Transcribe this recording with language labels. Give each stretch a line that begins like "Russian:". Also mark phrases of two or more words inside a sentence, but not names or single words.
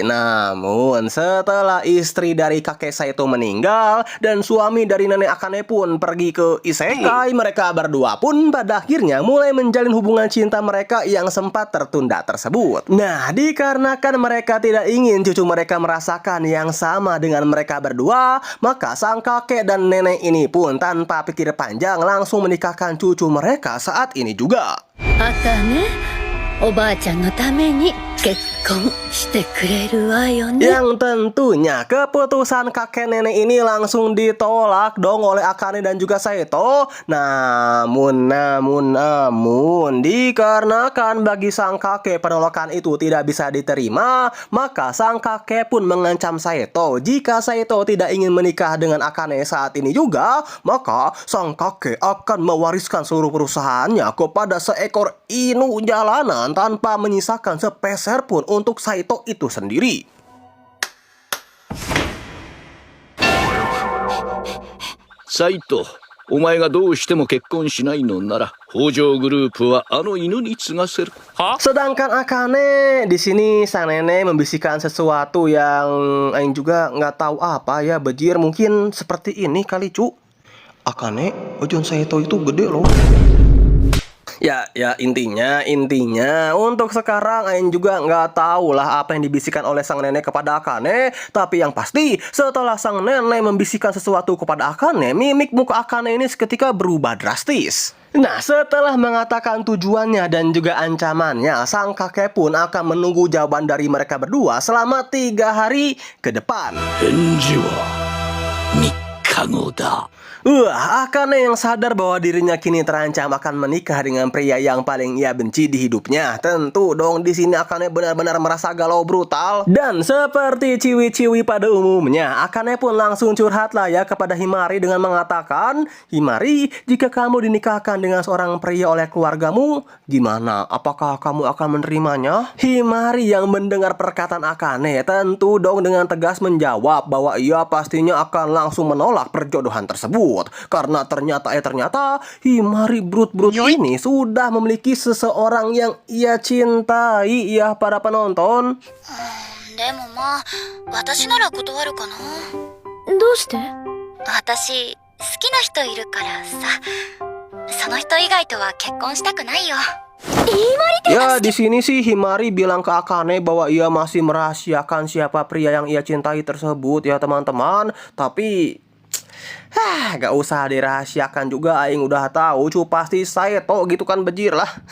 Indonesian: Namun setelah istri dari kakek Saito meninggal dan suami dari nenek Akane pun pergi ke isekai, mereka berdua pun pada akhirnya mulai menjalin hubungan cinta mereka yang sempat tertunda tersebut. Nah, dikarenakan mereka tidak ingin cucu mereka merasakan yang sama dengan mereka berdua, maka sang kakek dan nenek ini pun tanpa pikir panjang langsung menikahkan cucu mereka saat ini juga.
Japanese: あかね、おばあちゃんのために結婚してくれるわよね。
Indonesian: Yang tentunya keputusan kakek nenek ini langsung ditolak dong oleh Akane dan juga Saito. Namun dikarenakan bagi sang kakek penolakan itu tidak bisa diterima, maka sang kakek pun mengancam Saito jika Saito tidak ingin menikah dengan Akane saat ini juga, maka sang kakek akan mewariskan seluruh perusahaannya kepada seekor inu jalanan tanpa menyisakan sepeser pun untuk Saito itu sendiri.
Japanese: Saito, お前がどうしても結婚しないのなら、北条グループはあの犬に継がせる。
Indonesian: Sedangkan Akane di sini sang nenek membisikkan sesuatu yang Aing juga nggak tahu apa ya, bejir, mungkin seperti ini kali cu. Akane, ojon Saito itu gede loh. Ya intinya untuk sekarang Aing juga nggak tahu lah apa yang dibisikkan oleh sang nenek kepada Akane. Tapi yang pasti setelah sang nenek membisikkan sesuatu kepada Akane, mimik muka Akane ini seketika berubah drastis. Nah, setelah mengatakan tujuannya dan juga ancamannya, sang kakek pun akan menunggu jawaban dari mereka berdua selama 3 hari ke depan.
Japanese: 返事は3日後だ。
Indonesian: Akane yang sadar bahwa dirinya kini terancam akan menikah dengan pria yang paling ia benci di hidupnya. Tentu dong di sini Akane benar-benar merasa galau brutal. Dan seperti ciwi-ciwi pada umumnya, Akane pun langsung curhat lah ya kepada Himari dengan mengatakan, "Himari, jika kamu dinikahkan dengan seorang pria oleh keluargamu, gimana? Apakah kamu akan menerimanya?" Himari yang mendengar perkataan Akane tentu dong dengan tegas menjawab bahwa ia pastinya akan langsung menolak perjodohan tersebut. Karena ternyata Himari brut-brut ini sudah memiliki seseorang yang ia cintai ya para penonton.
Japanese: でもまあ、私なら断るかな。どうして？私、好きな人いるからさ。その人以外とは結婚したくないよ。
Indonesian: Ya, di sini sih Himari bilang ke Akane bahwa ia masih merahasiakan siapa pria yang ia cintai tersebut ya teman-teman. Tapi gak usah dirahasiakan juga, Aing udah tahu cu pasti Saito gitu kan, bejir lah.